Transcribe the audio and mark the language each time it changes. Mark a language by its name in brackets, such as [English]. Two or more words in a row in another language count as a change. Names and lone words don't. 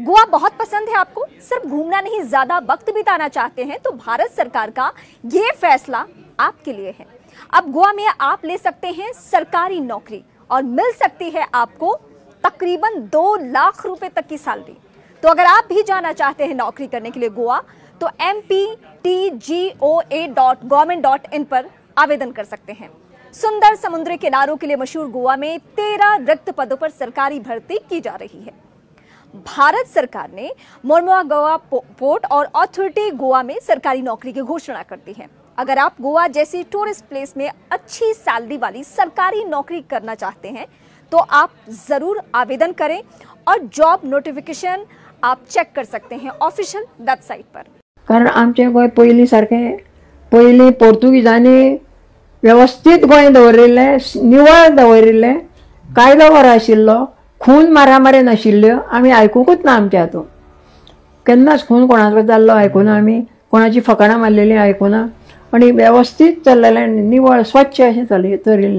[Hindi] गोवा बहुत पसंद है आपको, सिर्फ घूमना नहीं, ज्यादा वक्त बिताना चाहते हैं तो भारत सरकार का ये फैसला आपके लिए है। अब गोवा में आप ले सकते हैं सरकारी नौकरी और मिल सकती है आपको तकरीबन 2 लाख रुपए तक की सैलरी। तो अगर आप भी जाना चाहते हैं नौकरी करने के लिए गोवा, तो mptgoa.government.in पर आवेदन कर सकते हैं। सुंदर समुद्री किनारों के लिए मशहूर गोवा में 13 रिक्त पदों पर सरकारी भर्ती की जा रही है। भारत सरकार ने मोरमुआ गोवा पोर्ट और अथॉरिटी गोवा में सरकारी नौकरी की घोषणा करती है। अगर आप गोवा जैसी [English] tourist place [Hindi] में अच्छी सैलरी वाली सरकारी नौकरी करना चाहते हैं तो आप जरूर आवेदन करें और [English] job notification [Hindi] आप चेक कर सकते हैं [English] official website [Hindi] पर। [Konkani] कारण आमचे गोंय पयलीं सारकें, पयलीं पोर्तुगीजांनी व्यवस्थीत गोंय दवरिल्लें, निवळ दवरिल्लें, कायदो बरो आशिल्लो, खून मारामारी नाशिल्ल्यो आमी आयकूंकूच ना आमच्या हातून। केन्नाच खून कोणाचो जाल्लो आयकुना आमी, कोणाची फकाणां मारलेलीं आयकुना आनी व्यवस्थीत चल्लेलें, निवळ स्वच्छ अशें चलिल्लें।